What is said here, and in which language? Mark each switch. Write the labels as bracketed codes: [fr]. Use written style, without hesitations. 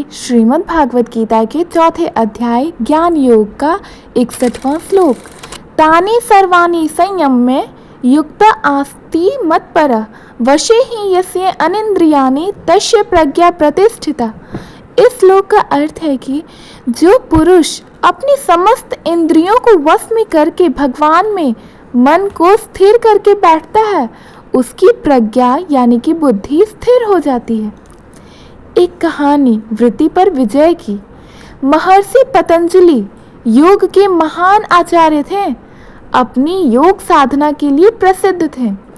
[hi] श्रीमद् भागवत गीता के चौथे अध्याय ज्ञान योग का 61वां श्लोक। [sa] तानि सर्वाणि संयम्य युक्त आस्ति मत्परः वशे ही यस्य अनिंद्रियाणि तस्य प्रज्ञा प्रतिष्ठिता। [hi] इस श्लोक का अर्थ है कि जो पुरुष अपनी समस्त इंद्रियों को वश में करके भगवान में मन को स्थिर करके बैठता है, उसकी प्रज्ञा यानी कि बुद्धि स्थिर हो जाती है। एक कहानी वृत्ति पर विजय की। महर्षि पतंजलि योग के महान आचार्य थे, अपनी योग साधना के लिए प्रसिद्ध थे।